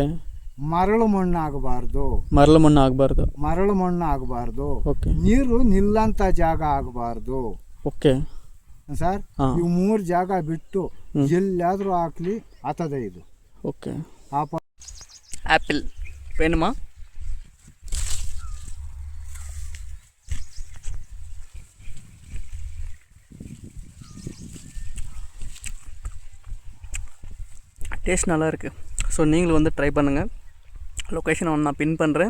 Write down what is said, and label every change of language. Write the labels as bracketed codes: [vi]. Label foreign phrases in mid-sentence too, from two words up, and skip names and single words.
[kn] ಮರಳು ಮಣ್ಣಾಗಬಾರ್ದು. ಮರಳು ಮಣ್ಣು ಆಗಬಾರ್ದು. ಓಕೆ. ನೀರು ನಿಲ್ಲಂತ ಜಾಗ ಆಗಬಾರ್ದು. ಓಕೆ ಸರ್, ಇವು 3 ಜಾಗ ಬಿಟ್ಟು ಎಲ್ಲಾದ್ರೂ ಹಾಕ್ಲಿ ಆತದೆ ಇದು. ಓಕೆ. ಆಪಲ್ ಬೇನಮ್ಮ? [ta] டேஸ்ட் நல்லா இருக்குது. ஸோ நீங்களும் வந்து ட்ரை பண்ணுங்கள். லொக்கேஷனை வந்து நான் பின் பண்ணுறேன்.